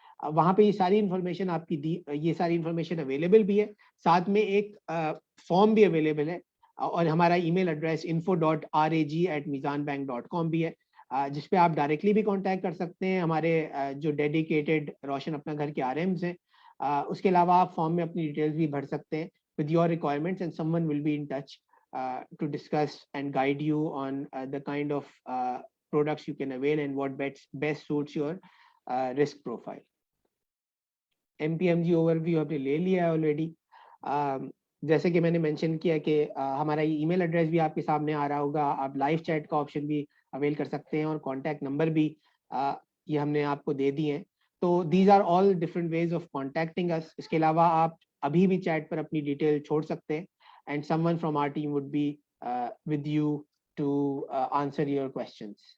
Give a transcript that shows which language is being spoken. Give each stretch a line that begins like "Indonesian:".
Urdu: وہاں پہ یہ ساری انفارمیشن آپ کی یہ ساری انفارمیشن اویلیبل بھی ہے, ساتھ میں ایک فارم بھی اویلیبل ہے, اور ہمارا ای میل ایڈریس info.rag@mizanbank.com بھی ہے, جس پہ آپ ڈائریکٹلی بھی کانٹیکٹ کر سکتے ہیں ہمارے جو ڈیڈیکیٹڈ روشن اپنا گھر کے RMs ہیں. اس کے علاوہ آپ فارم میں اپنی ڈیٹیلز بھی بھر سکتے ہیں
English: with your requirements, and someone will be in touch to discuss and guide you on the kind of products you can avail and what best suits your risk profile.
Urdu: MPMG overview ہم نے لے لیا ہے already. جیسے کہ میں نے mention کیا کہ ہمارا ای میل ایڈریس بھی آپ کے سامنے آ رہا ہوگا, آپ لائیو چیٹ کا آپشن بھی اویل کر سکتے ہیں, اور کانٹیکٹ نمبر بھی یہ ہم نے آپ کو دے دیے ہیں.
English: تو these are all different ways of contacting us.
Urdu: اس کے علاوہ آپ ابھی بھی چیٹ پر اپنی ڈیٹیل چھوڑ سکتے ہیں,
English: And someone from our team would be with you to answer your questions.